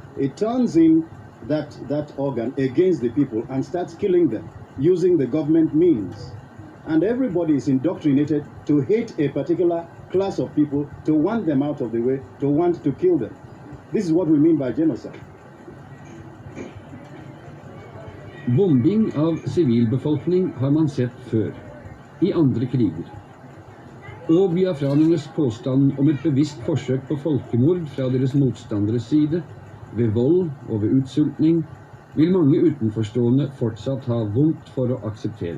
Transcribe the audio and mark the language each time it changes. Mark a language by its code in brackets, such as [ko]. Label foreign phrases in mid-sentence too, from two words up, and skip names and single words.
[en] It turns in that organ against the people and starts killing them using the government means. And everybody is indoctrinated to hate a particular class of people, to want them out of the way, to want to kill them. This is what we mean by genocide. [no] Bombing av sivilbefolkning har man sett før, i andre kriger. Og biafranernes påstand om et bevisst forsøk på folkemord fra deres motstanderes side, ved vold og ved utsultning, vil mange utenforstående fortsatt ha vondt for å akseptere.